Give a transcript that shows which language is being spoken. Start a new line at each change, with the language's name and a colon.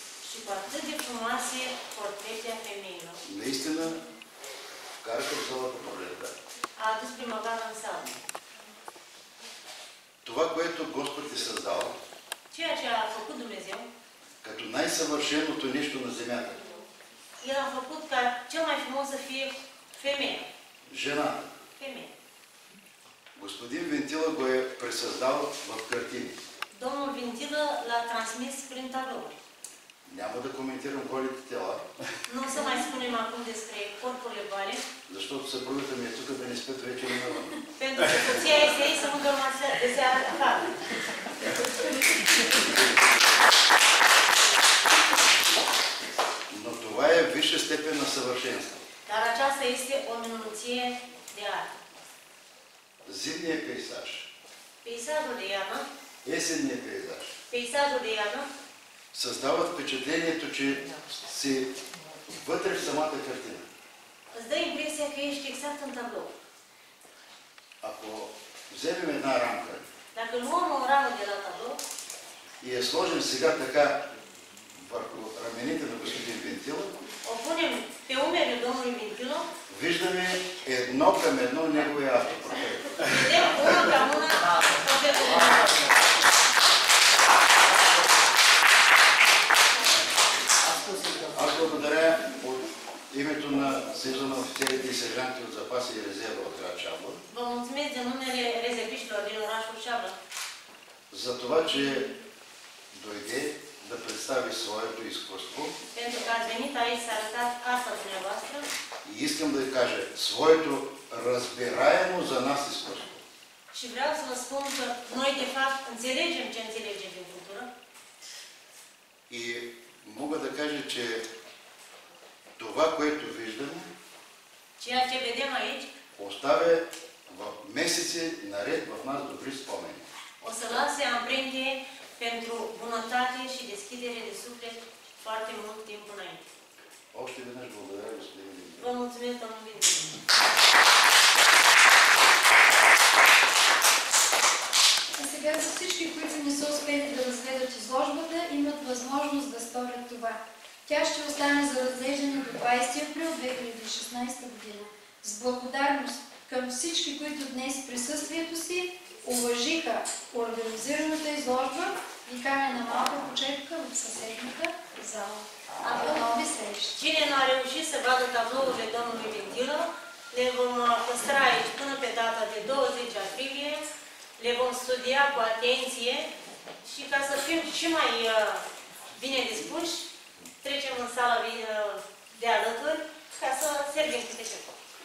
Romanian: Și cu atât de frumoase portrete a femeilor.
Bulgarian: наистина вкараха в залата пролетта.
Romanian: A adus primăvara în sală.
Bulgarian: Това, което Господ е създал,
Romanian: Ceea ce a făcut Dumnezeu,
Bulgarian: като най-съвършеното нещо на земята,
Romanian: El a făcut ca cel mai frumos să fie femeia.
Bulgarian: жената.
Romanian: Femeia.
Bulgarian: Господин Вентила го е пресъздал в картини.
Romanian: Domnul Vintilă l-a transmis prin tablouri.
Bulgarian: Няма да коментирам голите тела,
Romanian: Nu o să mai spunem acum despre corpurile goale,
Bulgarian: защото съпругата ми е тук да не спят вечер навън.
Romanian: pentru că soția este aici să nu dormă de seara afară.
Bulgarian: Но това е висша степен на съвършенство.
Romanian: Dar aceasta este o minunăție de artă.
Bulgarian: Зимният пейзаж,
Romanian: Peisajul de iarnă,
Bulgarian: есенният пейзаж
Romanian: peisajul de iarnă
Bulgarian: създават впечатлението, че си вътре в самата картина.
Romanian: îți dă impresia că ești exact în tablou.
Bulgarian: Ако вземем една рамка
Romanian: Dacă luăm o ramă de la tablou
Bulgarian: и я сложим сега така върху рамените на господин Вентила,
Romanian: o punem pe umerii domnului Vintilă,
Bulgarian: виждаме едно към едно неговия автопортрет.
Romanian: vedem una ca una portretul dumneavoastră.
Bulgarian: Аз благодаря от името на Съюза на офицерите и сержанти от запаса и резерва от град Шабла
Romanian: Vă mulțumesc de numele rezerviștilor din orașul Șablă
Bulgarian: за това, че дойде да представи своето изкуство
Romanian: pentru că ați venit aici să arătați arta dumneavoastră
Bulgarian: и искам да ви кажа своето разбираемо за нас изкуство.
Romanian: și vreau să vă spun că noi de fapt înțelegem ce înțelegem din cultură
Bulgarian: И мога да кажа, че това, което виждаме,
Romanian: ceea ce vedem aici
Bulgarian: оставя в месеци наред в нас добри спомени.
Romanian: o să lase amprente pentru bunătate și deschidere de suflet foarte mult timp înainte.
Bulgarian: Още веднъж благодаря, господин Винтилов.
Romanian: Vă mulțumesc, domnul Vintilă.
Bulgarian: А сега за всички, които не са успели да разгледат изложбата, имат възможност да сторят това. Тя ще остане за разглеждане до 20 април 2016 година. С благодарност към всички, които днес в присъствието си уважиха организираната изложба, ви каня на малка почетка в съседната зала. До нови срещи!
Romanian: Cine nu a reușit să vadă tablourile domnului Ventilă, le vom păstra aici până pe data de 20 aprilie, le vom studia cu atenție și ca să fim și mai bine dispuși, trecem în sala de alături ca să servim câte ceva.